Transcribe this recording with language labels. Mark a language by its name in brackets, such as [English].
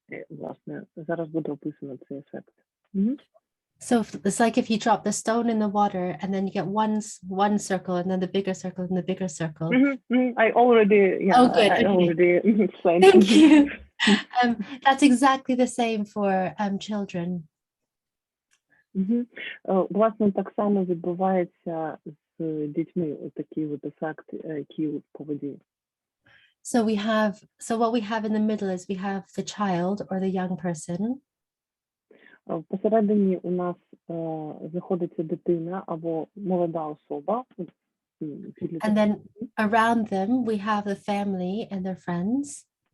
[Ukrainian] Власне, зараз буде описано цей ефект. [English] So it's like if you drop the stone in the water and then you get one circle and then the bigger circle and the bigger circle. I already, yeah, oh, good. I already explained. Thank you. That's exactly the same for children. [Ukrainian] Власне, так само відбувається з дітьми, такий от ефект кіл по воді. [English] So what we have in the middle is we have the child or the young person. [Ukrainian] Посередині у нас знаходиться дитина або молода особа. [English] And then around them we have the family and their friends.